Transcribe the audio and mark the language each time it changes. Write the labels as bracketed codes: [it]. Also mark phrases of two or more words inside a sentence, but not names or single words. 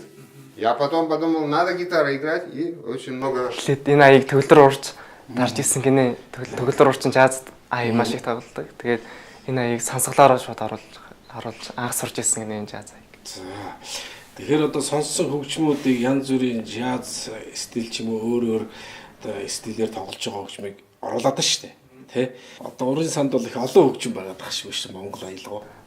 [ru] Я потом подумал, надо гитару играть, и очень много... [mn] Тэгээд энэ аяыг төгөл рүү урж дарж ирсэн гинэ. Төгөл рүү урчин жаз аяг маш их тоглодог. Тэгээд энэ аяыг сонсголоороо шууд оруулж анх сурж ирсэн гинэ энэ жаз аяг. За. Тэгэхээр одоо сонссон хөгжмүүдийг янз бүрийн jazz стил ч юм уу өөр одоо стилээр тоглож байгаа хөгжмийг оруулаад байна шүү дээ. Тэ? Одоо урын санд бол их олон хөгжим байгаад байгаа шүү дээ Монгол аялгаа.